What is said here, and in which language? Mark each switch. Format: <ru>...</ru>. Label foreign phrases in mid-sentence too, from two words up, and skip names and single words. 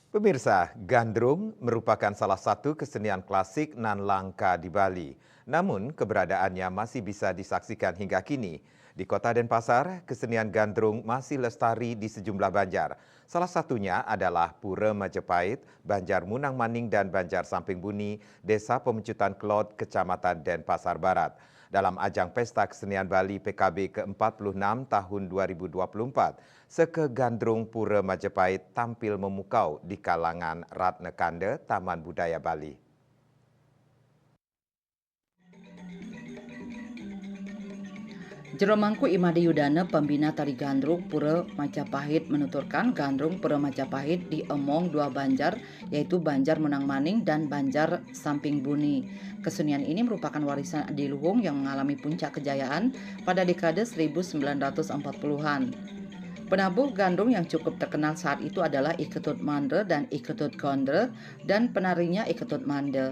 <id>Pemirsa, gandrung merupakan salah satu kesenian klasik nan langka di Bali. Namun, keberadaannya masih bisa disaksikan hingga kini. Di Kota Denpasar, kesenian gandrung masih lestari di sejumlah banjar. Salah satunya adalah Pura Majapahit, Banjar Munang Maning dan Banjar Samping Buni, Desa Pemecutan Klot, Kecamatan Denpasar Barat. Dalam ajang Pesta Kesenian Bali PKB ke-46 tahun 2024, Seke Gandrung Pura Majapahit tampil memukau di kalangan Ratna Kanda Taman Budaya Bali. Jero Mangku Imade Yudana, pembina tari gandrung Pura Majapahit, menuturkan gandrung Pura Majapahit diemong dua banjar, yaitu Banjar Munang Maning dan Banjar Samping Buni. Kesenian ini merupakan warisan adiluhung yang mengalami puncak kejayaan pada dekade 1940-an. Penabuh gandrung yang cukup terkenal saat itu adalah Iketut Mande dan Iketut Gondre, dan penarinya Iketut Mande.</id>